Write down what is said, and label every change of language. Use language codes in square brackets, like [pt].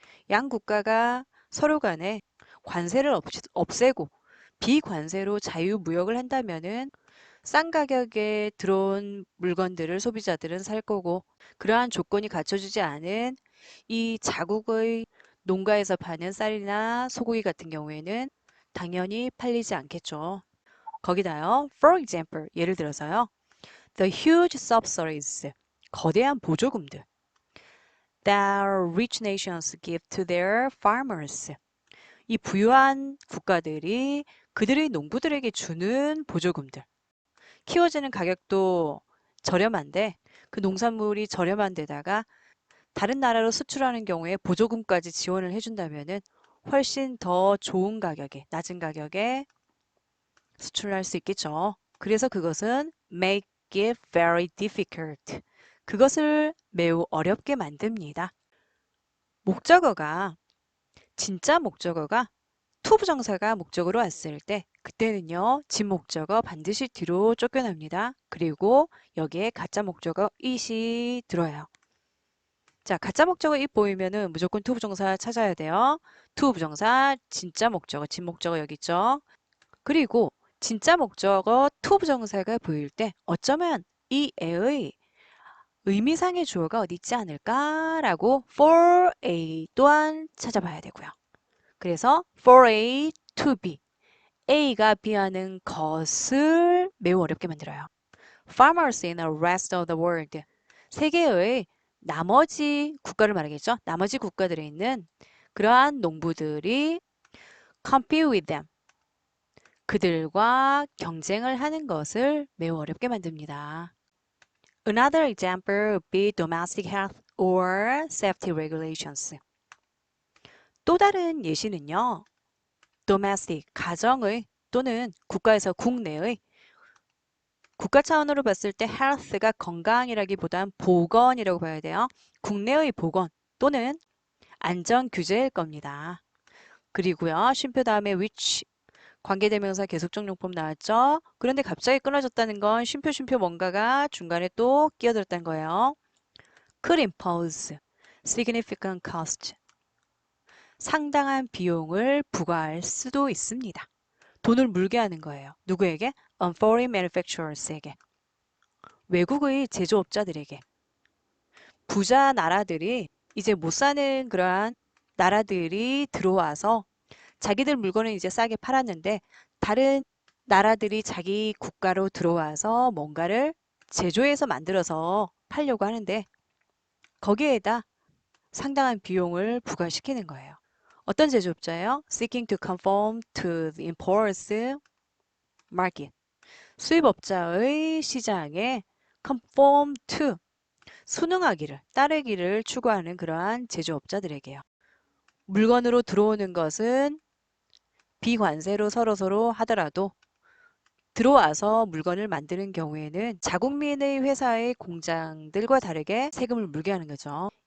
[ko] 양 국가가 서로 간에 관세를 없애고 비관세로 자유무역을 한다면은 싼 가격에 들어온 물건들을 소비자들은 살 거고 그러한 조건이 갖춰지지 않은 이 자국의 농가에서 파는 쌀이나 소고기 같은 경우에는 당연히 팔리지 않겠죠. 거기다요. [en] For example, [ko] 예를 들어서요. [en] The huge subsidies, [ko] 거대한 보조금들 [en] that rich nations give to their farmers. [ko] 이 부유한 국가들이 그들의 농부들에게 주는 보조금들. 키워지는 가격도 저렴한데 그 농산물이 저렴한 데다가 다른 나라로 수출하는 경우에 보조금까지 지원을 해준다면은 훨씬 더 좋은 가격에, 낮은 가격에 수출을 할 수 있겠죠. 그래서 그것은 [en] make it very difficult. [ko] 그것을 매우 어렵게 만듭니다. 목적어가, 진짜 목적어가 to 부정사가 목적으로 왔을 때 그때는요. 진목적어 반드시 뒤로 쫓겨납니다. 그리고 여기에 가짜 목적어 it이 들어요. 자, 가짜 목적어 it 보이면은 무조건 to 부정사 찾아야 돼요. to 부정사, 진짜 목적어, 진목적어 여기 있죠. 그리고 진짜 목적어 to 부정사가 보일 때 어쩌면 이 애의 의미상의 주어가 어디 있지 않을까라고 for A 또한 찾아봐야 되고요. 그래서 for A to B, A가 B하는 것을 매우 어렵게 만들어요. [en] Farmers in the rest of the world, [ko] 세계의 나머지 국가를 말하겠죠. 나머지 국가들에 있는 그러한 농부들이 [en] compete with them, [ko] 그들과 경쟁을 하는 것을 매우 어렵게 만듭니다. [en] Another example would be domestic health or safety regulations. [ko] 또 다른 예시는요. domestic, 가정의 또는 국가에서 국내의, 국가 차원으로 봤을 때 health가 건강이라기보단 보건이라고 봐야 돼요. 국내의 보건 또는 안전 규제일 겁니다. 그리고요. 쉼표 다음에 which 관계대명사 계속적용법 나왔죠? 그런데 갑자기 끊어졌다는 건 쉼표 뭔가가 중간에 또 끼어들었다는 거예요. [en] could impose significant cost, [ko] 상당한 비용을 부과할 수도 있습니다. 돈을 물게 하는 거예요. 누구에게? [en] On foreign manufacturers에게. [ko] 외국의 제조업자들에게. 부자 나라들이 이제 못 사는 그러한 나라들이 들어와서 자기들 물건을 이제 싸게 팔았는데 다른 나라들이 자기 국가로 들어와서 뭔가를 제조해서 만들어서 팔려고 하는데 거기에다 상당한 비용을 부과시키는 거예요. 어떤 제조업자예요? [en] Seeking to conform to the imports market. [ko] 수입업자의 시장에 conform to, 순응하기를, 따르기를 추구하는 그러한 제조업자들에게요. 물건으로 들어오는 것은 비관세로 서로 하더라도 들어와서 물건을 만드는 경우에는 자국민의 회사의 공장들과 다르게 세금을 물게 하는 거죠.